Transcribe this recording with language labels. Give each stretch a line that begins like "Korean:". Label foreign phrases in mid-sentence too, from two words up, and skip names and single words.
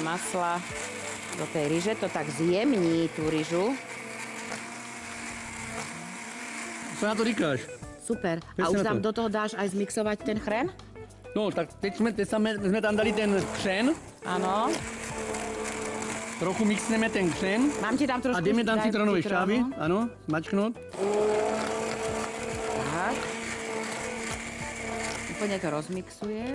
Slovak: masla do tej ryže. To tak zjemní tú ryžu.
Czech: Co na to říkáš? Super.
Slovak: A už tam do toho dáš aj zmixovať ten chren? No,
Czech: tak teď jsme tam dali ten křen.
Slovak: Áno.
Czech: Trochu mixneme ten křen. Mám ti tam trošku... A jdeme tam citronové šťávy. Ano, mačknout.
Slovak: Tak. Úplne to rozmixuješ.